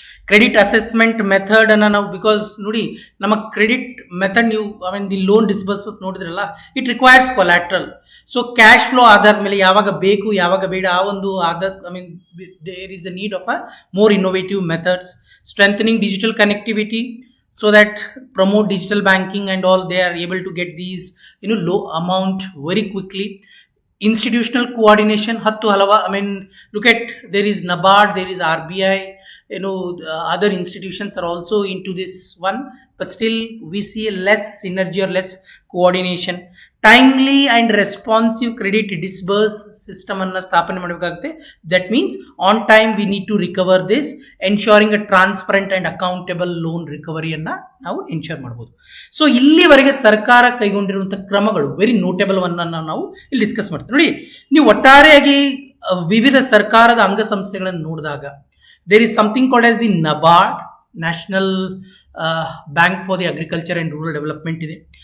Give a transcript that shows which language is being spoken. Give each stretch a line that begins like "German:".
Kannada: Credit assessment ಮೆಥಡನ್ನು ನಾವು, because ನೋಡಿ ನಮ್ಮ ಕ್ರೆಡಿಟ್ ಮೆಥಡ್ ನೀವು ದಿ ಲೋನ್ ಡಿಸ್ಬರ್ಸ್ಮೆಂಟ್ ನೋಡಿದ್ರಲ್ಲ,
English: It requires collateral.
Kannada: So cash flow ಆಧಾರದ ಮೇಲೆ ಯಾವಾಗ ಬೇಕು ಯಾವಾಗ ಬೇಡ ಆ ಒಂದು
English: There is a need of a more innovative methods. Strengthening digital connectivity so that promote digital banking and all, they are able to get these low amount very quickly. Institutional coordination,
Kannada: hattu halava,
English: look at, there is NABARD, there is RBI, other institutions are also into this one, but still we see a less synergy or less coordination. Timely and responsive credit disburse system
Kannada: anna ಸ್ಥಾಪನೆ ಮಾಡಬೇಕಾಗುತ್ತೆ.
English: That means on time we need to recover this, ensuring a transparent and accountable loan recovery
Kannada: ಅನ್ನ ನಾವು ensure ಮಾಡಬಹುದು. So ಇಲ್ಲಿವರೆಗೆ ಸರ್ಕಾರ ಕೈಗೊಂಡಿರುವಂತಹ ಕ್ರಮಗಳು very notable ಅನ್ನ ನಾವು ಇಲ್ಲಿ ಡಿಸ್ಕಸ್ ಮಾಡ್ತೀವಿ. ನೋಡಿ, ನೀವು ಒಟ್ಟಾರೆಯಾಗಿ ವಿವಿಧ ಸರ್ಕಾರದ ಅಂಗಸಂಸ್ಥೆಗಳನ್ನು ನೋಡಿದಾಗ
English: there is something called as the NABARD,
Kannada: national bank for the agriculture and rural development ಇದೆ.